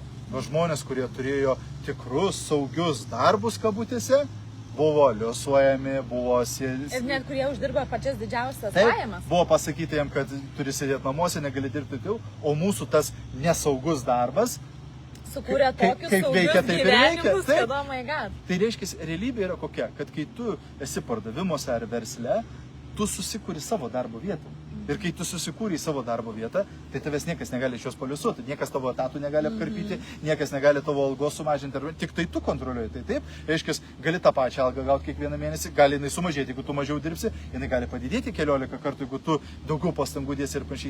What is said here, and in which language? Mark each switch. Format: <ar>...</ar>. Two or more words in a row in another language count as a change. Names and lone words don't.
<lt>Žmonės, kurie turėjo tikrus, saugius darbus kabutėse, buvo liuosuojami, buvo sėdėti. Ir net kurie uždirba pačias didžiausias pajamas. Buvo pasakyta jam, kad turi sėdėti namuose, negali dirbti taip, o mūsų tas nesaugus darbas sukūrė tokius saugius gyvenimus, kad</lt> <en>oh my god.</en> <lt>Tai reiškia, realybė yra kokia, kad kai tu esi pardavimuose ar versle, tu susikuri savo darbo vietą. Ir kai tu susikūrei savo darbo vietą, tai tavęs niekas negali iš jos paliusuoti, niekas tavo etatų negali apkarpyti, niekas negali tavo algos sumažinti, tik tai tu kontroliuoji. Tai taip, reiškia, gali tą pačią algą gauti kiekvieną mėnesį, gali jinai sumažėti, jeigu tu mažiau dirbsi, jinai gali padidėti 14 kartų, jeigu tu daugiau pastangų dėsi ir panašiai.</lt>